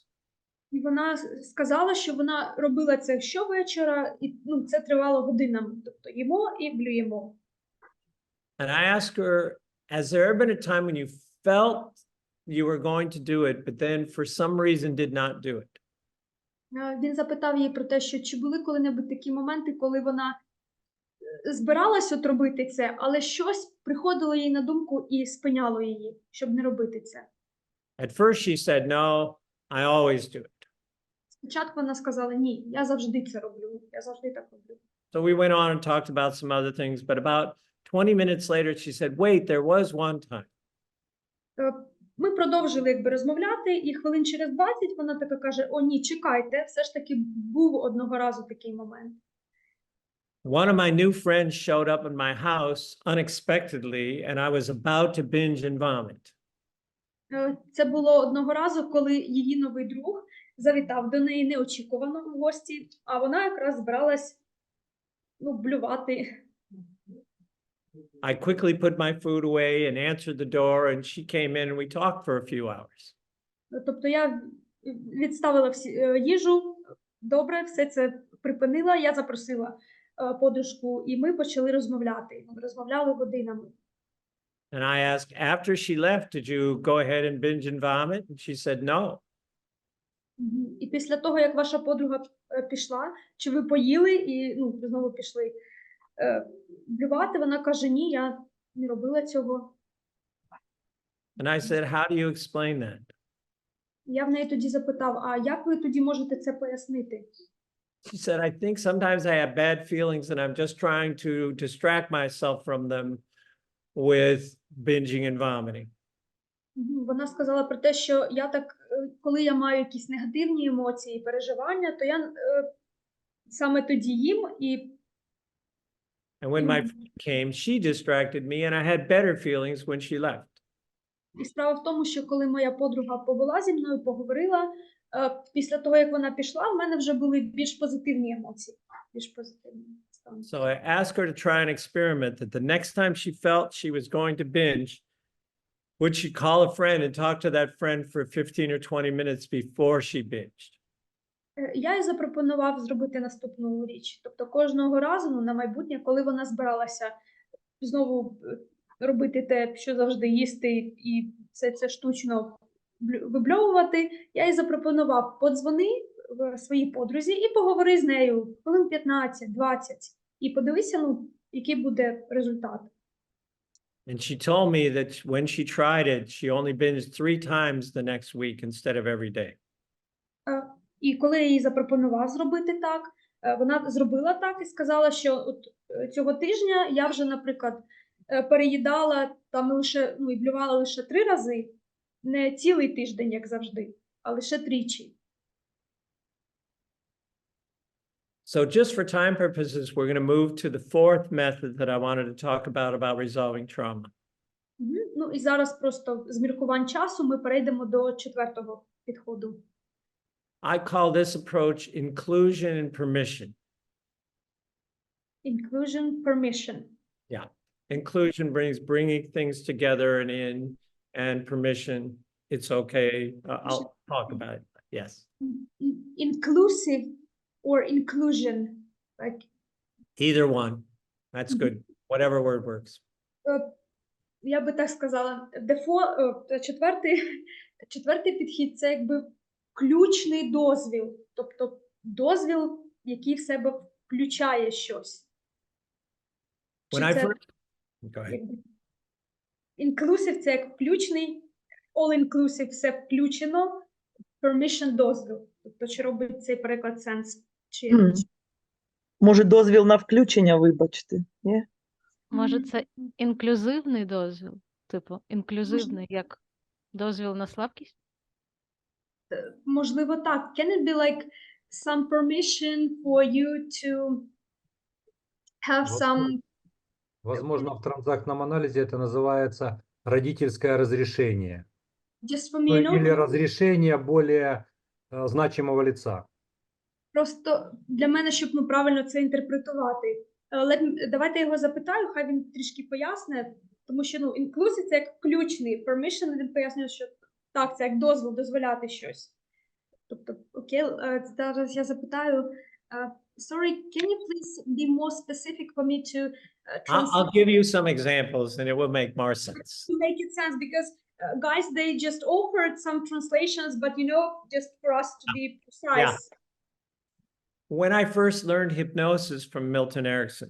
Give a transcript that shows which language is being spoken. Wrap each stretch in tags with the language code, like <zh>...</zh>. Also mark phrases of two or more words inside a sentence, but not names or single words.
<uk>І вона сказала, що вона робила це щовечора, і це тривало годинами. Тобто їмо і блюємо.</uk> <en>And I asked her, has there ever been a time when you felt you were going to do it, but then for some reason did not do it?</en> <uk>Він запитав її про те, що чи були коли-небудь такі моменти, коли вона збиралась от робити це, але щось приходило їй на думку і спиняло її, щоб не робити це.</uk> <en>At first she said, no, I always do it.</en> <uk>Спочатку вона сказала, ні, я завжди це роблю, я завжди так роблю.</uk> <en>So we went on and talked about some other things, but about 20 minutes later she said, wait, there was one time.</en> <uk>Ми продовжили розмовляти, і хвилин через 20 вона така каже, о ні, чекайте, все ж таки був одного разу такий момент.</uk> <en>One of my new friends showed up in my house unexpectedly, and I was about to binge and vomit.</en> <uk>Це було одного разу, коли її новий друг завітав до неї неочікувано в гості, а вона якраз збиралась блювати.</uk> <en>I quickly put my food away and answered the door, and she came in and we talked for a few hours.</en> <uk>Тобто я відставила їжу, добре, все це припинила, я запросила подружку, і ми почали розмовляти. Ми розмовляли годинами.</uk> <en>And I asked, after she left, did you go ahead and binge and vomit? And she said, no.</en> <uk>І після того, як ваша подруга пішла, чи ви поїли і знову пішли блювати, вона каже, ні, я не робила цього.</uk> <en>And I said, how do you explain that?</en> <uk>Я в неї тоді запитав, а як ви тоді можете це пояснити?</uk> <en>She said, I think sometimes I have bad feelings and I'm just trying to distract myself from them with binging and vomiting.</en> <uk>Вона сказала про те, що я так, коли я маю якісь негативні емоції і переживання, то я саме тоді їм і</uk> <en>And when my friend came, she distracted me and I had better feelings when she left.</en> <uk>І справа в тому, що коли моя подруга побула зі мною, поговорила, після того, як вона пішла, в мене вже були більш позитивні емоції. Більш позитивні стани.</uk> <en>So I asked her to try an experiment that the next time she felt she was going to binge, would she call a friend and talk to that friend for 15 or 20 minutes before she binged?</en> <uk>Я їй запропонував зробити наступну річ. Тобто кожного разу, на майбутнє, коли вона збиралася знову робити те, що завжди їсти, і все це штучно вибльовувати, я їй запропонував, подзвони своїй подрузі і поговори з нею хвилин 15-20, і подивися, який буде результат.</uk> <en>And she told me that when she tried it, she only binged 3 times the next week instead of every day.</en> <uk>І коли я їй запропонував зробити так, вона зробила так і сказала, що от цього тижня я вже, наприклад, переїдала там лише, і блювала лише 3 рази, не цілий тиждень, як завжди, а лише тричі.</uk> <en>So just for time purposes, we're going to move to the 4th method that I wanted to talk about resolving trauma.</en> <uk>І зараз просто з міркувань часу ми перейдемо до 4-го підходу.</uk> <en>I call this approach inclusion and permission. Inclusion, permission. Yeah. Inclusion bringing things together and in, and permission, it's okay. I'll talk about it. Yes. Inclusive or inclusion? Like, Either one. That's good. Whatever word works.</en> <uk>я би так сказала, четвертий підхід – це якби ключний дозвіл, тобто дозвіл, який в себе включає щось.</uk> <en>When I first... Go ahead.</en> <uk>Inclusive – це як включний, all-inclusive – все включено, permission – дозвіл. Тобто, чи робить цей переклад сенс? Чи... Може, дозвіл на включення, вибачте, ні? Може, це інклюзивний дозвіл? Типу, інклюзивний, як дозвіл на слабкість? Можливо, так.</uk> <en>Can it be like some permission for you to have some...</en> <ru>Возможно, в транзактном анализе это называется родительское разрешение.</ru> <en>Just for me, you know,</en> <ru>Или разрешение более значимого лица.</ru> <uk>просто для мене, щоб правильно це інтерпретувати. Давайте я його запитаю, хай він трішки пояснить, тому що inclusive – це як включний, permission – він пояснює, що так, це як дозвіл, дозволяти щось. Тобто, окей, зараз я запитаю,</uk> <en>sorry, can you please be more specific for me to I'll give you some examples and it will make more sense. to make it sense, because guys, they just offered some translations, but just for us to be precise. Yeah. When I first learned hypnosis from Milton Erickson,</en>